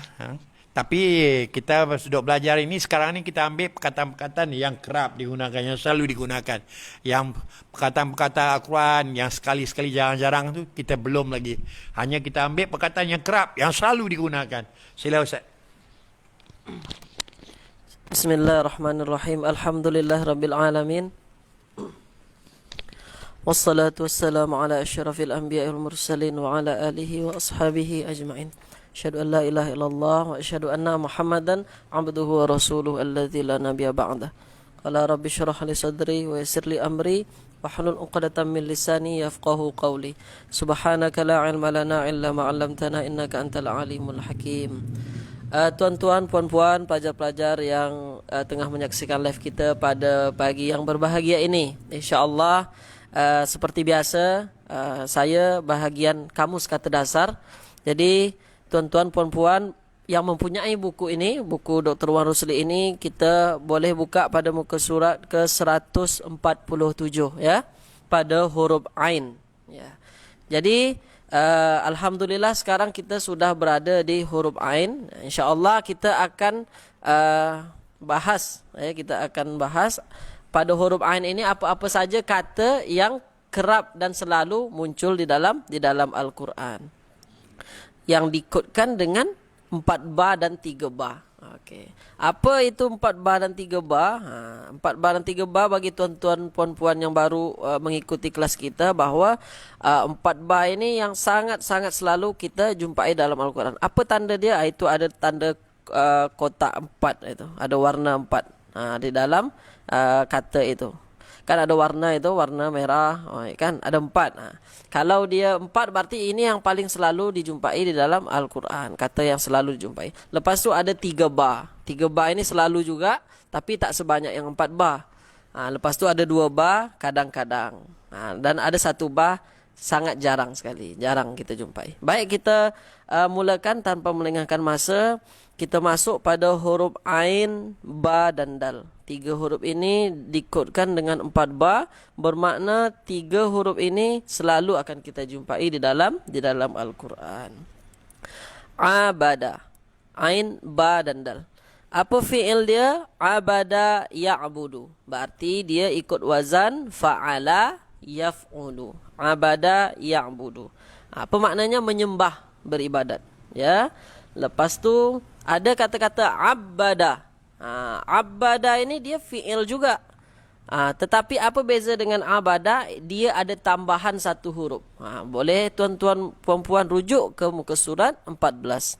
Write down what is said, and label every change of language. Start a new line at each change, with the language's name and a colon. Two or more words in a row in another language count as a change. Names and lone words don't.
Malay: Tapi kita sudah belajar ini, sekarang ni kita ambil perkataan-perkataan yang kerap digunakan, yang selalu digunakan. Yang perkataan-perkataan Al-Quran yang sekali-sekali jarang-jarang tu kita belum lagi. Hanya kita ambil perkataan yang kerap, yang selalu digunakan. Sila Ustaz.
Arabic: بسم الله الرحمن الرحيم. الحمد لله رب العالمين والصلاة والسلام على أشرف الأنبياء والمرسلين وعلى آله وأصحابه أجمعين. أشهد أن لا إله إلا الله وأشهد أن محمدا عبده ورسوله الذي لا نبي بعده. قال رب اشرح لي صدري ويسر لي أمري واحلل عقدة من لساني يفقهوا قولي. سبحانك لا علم لنا إلا ما علمتنا إنك أنت العليم الحكيم.
Malay: Tuan-tuan, puan-puan, pelajar-pelajar yang tengah menyaksikan live kita pada pagi yang berbahagia ini, insya-Allah seperti biasa saya bahagian kamus kata dasar. Jadi tuan-tuan, puan-puan yang mempunyai buku ini, buku Dr. Wan Rusli ini, kita boleh buka pada muka surat ke 147 ya, pada huruf Ain ya. Jadi alhamdulillah sekarang kita sudah berada di huruf Ain. InsyaAllah kita akan bahas ya, kita akan bahas pada huruf Ain ini apa-apa saja kata yang kerap dan selalu muncul di dalam Al-Quran, yang dikodkan dengan 4 ba dan 3 ba. Okey. Apa itu 4 ba dan 3 ba? 4 ba dan 3 ba bagi tuan-tuan puan-puan yang baru mengikuti kelas kita, bahawa 4 ba ini yang sangat-sangat selalu kita jumpai dalam Al-Quran. Apa tanda dia? Itu ada tanda kotak 4 itu. Ada warna 4 di dalam kata itu. Kan ada warna itu, warna merah, kan ada 4. Kalau dia 4 berarti ini yang paling selalu dijumpai di dalam Al-Quran, kata yang selalu dijumpai. Lepas tu ada 3 ba. 3 ba ini selalu juga, tapi tak sebanyak yang 4 ba. Lepas tu ada 2 ba kadang-kadang. Dan ada 1 ba sangat jarang sekali, jarang kita jumpai. Baik, kita mulakan tanpa melengahkan masa. Kita masuk pada huruf Ain, Ba dan Dal. 3 huruf ini dikodkan dengan 4 ba, bermakna 3 huruf ini selalu akan kita jumpai di dalam Al-Quran. Abada, Ain, Ba dan Dal. Apa fi'il dia?
Arabic: عبد يعبد.
Malay: Berarti dia ikut wazan
Arabic: فعل يفعل. عبد يعبد.
Malay: Apa maknanya? Menyembah, beribadat. Ya. Lepas tu ada kata-kata abada. Abada ini dia fi'il juga. Tetapi apa beza dengan abada? Dia ada tambahan 1 huruf. Boleh tuan-tuan puan-puan rujuk ke muka surat 14.